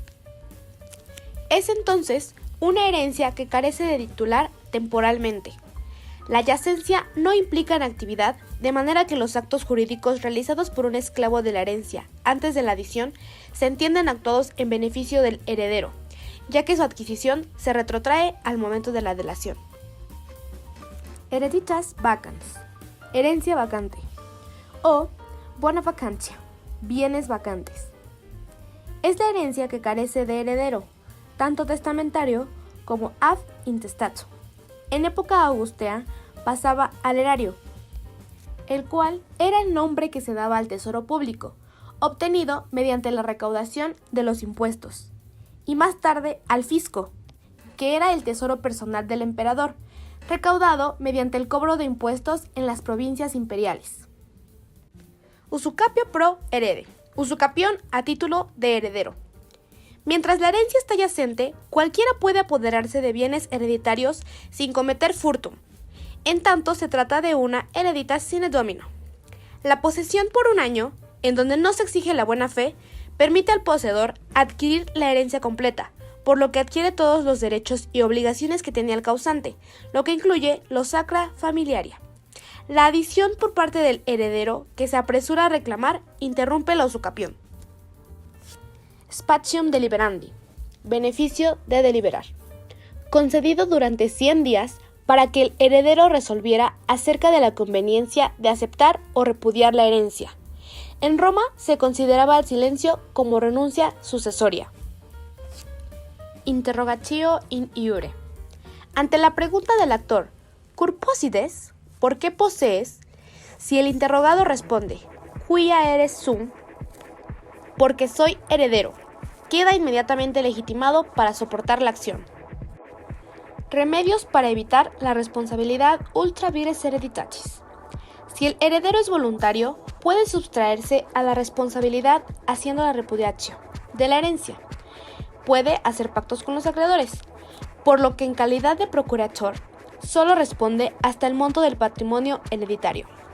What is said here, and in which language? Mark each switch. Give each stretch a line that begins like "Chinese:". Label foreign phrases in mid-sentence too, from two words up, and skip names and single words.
Spanish: Es entonces una herencia que carece de titular temporalmente. La yacencia no implica inactividad, de manera que los actos jurídicos realizados por un esclavo de la herencia antes de la adición se entienden actuados en beneficio del heredero, ya que su adquisición se retrotrae al momento de la delación.
Latin: Hereditas vacans.
Spanish: Herencia vacante. O
Latin: bona vacancia.
Spanish: Bienes vacantes. Es la herencia que carece de heredero, tanto testamentario como
Latin: ad intestato.
Spanish: En época augustea pasaba al erario, el cual era el nombre que se daba al tesoro público, obtenido mediante la recaudación de los impuestos, y más tarde al fisco, que era el tesoro personal del emperador, recaudado mediante el cobro de impuestos en las provincias imperiales.
Latin: Usucapio pro herede,
Spanish: usucapión a título de heredero. Mientras la herencia está yacente, cualquiera puede apoderarse de bienes hereditarios sin cometer furtum. En tanto, se trata de una
Latin: hereditas sine domino.
Spanish: La posesión por un año, en donde no se exige la buena fe, permite al poseedor adquirir la herencia completa, por lo que adquiere todos los derechos y obligaciones que tenía el causante, lo que incluye los
Latin: sacra familiaria.
Spanish: La adición por parte del heredero, que se apresura a reclamar, interrumpe la usucapión.
Latin: Spatium deliberandi.
Spanish: Beneficio de deliberar. Concedido durante 100 días para que el heredero resolviera acerca de la conveniencia de aceptar o repudiar la herencia. En Roma se consideraba el silencio como renuncia sucesoria.
Latin: Interrogatio in iure.
Spanish: Ante la pregunta del actor,
Latin: ¿cur possides?
Spanish: ¿Por qué posees? Si el interrogado responde,
Latin: quia eres sum,
Spanish: porque soy heredero, queda inmediatamente legitimado para soportar la acción. Remedios para evitar la responsabilidad
Latin: ultra vires hereditatis.
Spanish: Si el heredero es voluntario, puede sustraerse a la responsabilidad haciendo la repudiatio de la herencia. Puede hacer pactos con los acreedores, por lo que en calidad de procurator solo responde hasta el monto del patrimonio hereditario.